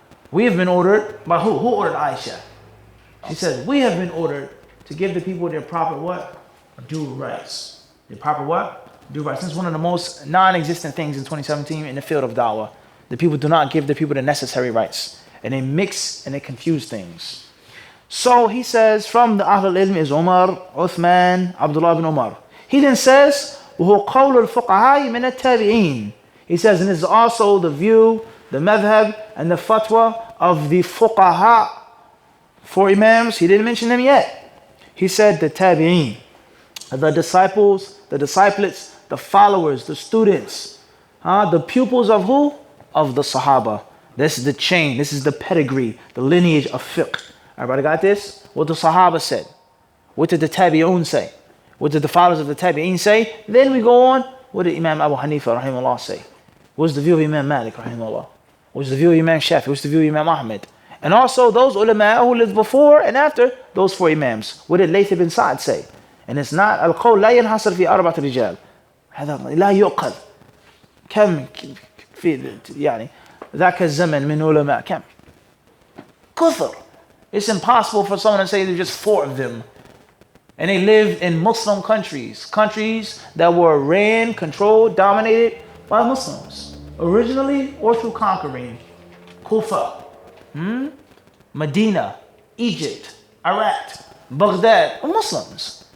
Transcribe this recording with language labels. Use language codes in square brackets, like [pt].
[en] We have been ordered by who? Who ordered Aisha? She says, we have been ordered to give the people their proper what? Due rights. Their proper what? Due rights. This is one of the most non-existent things in 2017 in the field of da'wah. The people do not give the people the necessary rights. And they mix and they confuse things. So he says from the Ahl al-Ilm is Umar, Uthman, Abdullah ibn Umar. He then says, [ar] وهو قول الفقهاء من التابعين. [en] He says, and this is also the view, the madhab, and the fatwa of the fuqaha, 4 imams. He didn't mention them yet. He said the tabi'een, the disciples, the disciples, the followers, the students, the pupils of who? Of the Sahaba. This is the chain, this is the pedigree, the lineage of fiqh. Everybody got this? What the Sahaba said. What did the tabi'un say? What did the followers of the tabi'een say? Then we go on, what did Imam Abu Hanifa rahimahullah say? What's the view of Imam Malik rahimahullah? What's the view of Imam Shafi? What's the view of Imam Ahmed? And also those ulama who lived before and after those 4 imams. What did Layth ibn Sa'd say? And it's not [ar] القول لا ينحصر في 4 رجال. هذا لا يؤخذ. كم في يعني ذاك الزمن من علماء كم؟ كثر. [en] It's impossible for someone to say there's just 4 of them. And they lived in Muslim countries. Countries that were ran, controlled, dominated by Muslims. Originally or through conquering. Kufa, Medina, Egypt, Iraq, Baghdad, Muslims.